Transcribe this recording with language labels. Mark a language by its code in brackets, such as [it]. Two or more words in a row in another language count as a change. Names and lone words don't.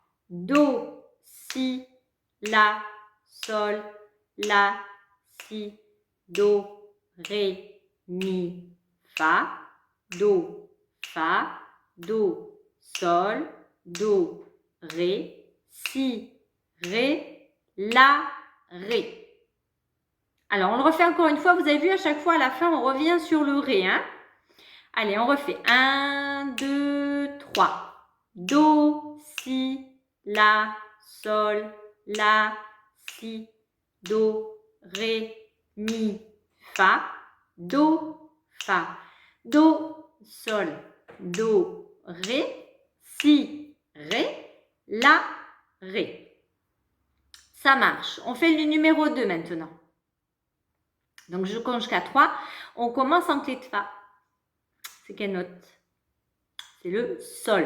[fr] Do, Si, La, Sol, La, Si, Do, Ré, Mi, Fa, Do, Fa, Do, Sol, Do, Ré, si, ré, la, ré. Alors, on le refait encore une fois. Vous avez vu, à chaque fois, à la fin, on revient sur le ré. Hein? Allez, on refait. 1, 2, 3. Do, si, la, sol, la, si, do, ré, mi, fa, do, fa. Do, sol, do, ré, si, ré, la, ré. Ça marche. On fait le numéro 2 maintenant. Donc, je compte jusqu'à 3. On commence en clé de fa. C'est quelle note? C'est le sol.